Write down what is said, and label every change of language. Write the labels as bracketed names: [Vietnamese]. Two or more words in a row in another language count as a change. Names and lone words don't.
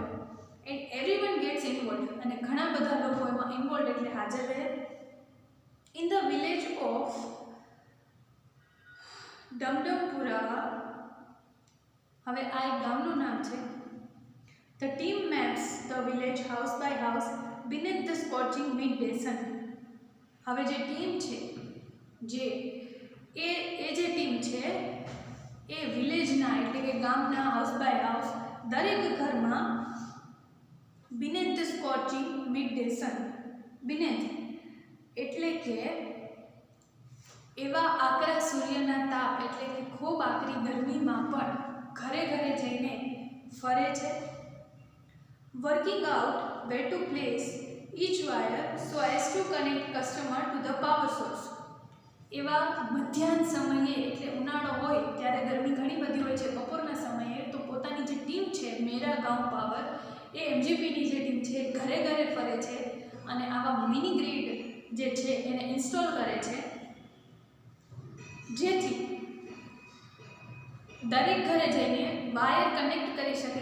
[English] and everyone gets involve [Gujarati] અને ઘણા બધા લોકો એમાં ઇન્વોલ્વ એટલે હાજર રહે. [English] in the village of Dumdumpura, [Gujarati] હવે આ એક ગામનું નામ છે. [English] the team maps the village house by house beneath the scorching midday sun. [Gujarati] હવે જે ટીમ છે જે જે ટીમ છે એ વિલેજના એટલે કે ગામના [English] house by house [Gujarati] દરેક ઘરમાં [English] beneath the scorching midday sun, [Gujarati] beneath એટલે કે એવા આકરા સૂર્યના તાપ એટલે કે ખૂબ આકરી ગરમીમાં પણ ઘરે ઘરે જઈને ફરે છે. [English] working out where to place each wire so as to connect customer to the power source. [Gujarati] એવા મધ્યાહન સમયે એટલે ઉનાળો હોય ત્યારે ગરમી ઘણી બધી હોય છે, બપોરના સમયે તો પોતાની જે ટીમ છે મેરા ગાંવ પાવર એ એમજીપીની જે ટીમ છે ઘરે ઘરે ફરે છે અને આવા [English] mini grid [Gujarati] જે છે એને ઇન્સ્ટોલ કરે છે, જેથી દરેક ઘરે જઈને વાયર કનેક્ટ કરી શકે.